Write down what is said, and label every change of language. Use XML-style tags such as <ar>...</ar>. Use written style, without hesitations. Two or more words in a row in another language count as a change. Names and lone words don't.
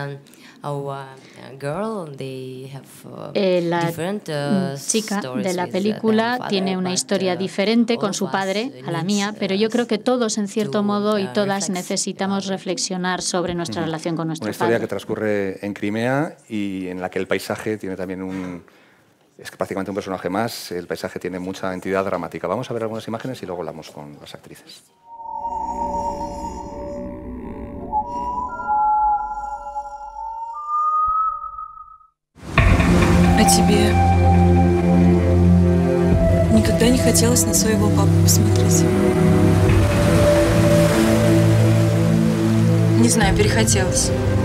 <es>La chica de la película tiene una historia diferente con su padre a la mía, pero yo creo que todos, en cierto modo, y todas necesitamos reflexionar sobre nuestra relación con nuestro padre. Una historia que transcurre en Crimea y en la que el paisaje tiene también es prácticamente un personaje más. El paisaje tiene mucha entidad dramática. Vamos a ver algunas imágenes y luego hablamos con las actrices.</es> <ru>А тебе никогда не хотелось на своего папу посмотреть? Не знаю, перехотелось.</ru>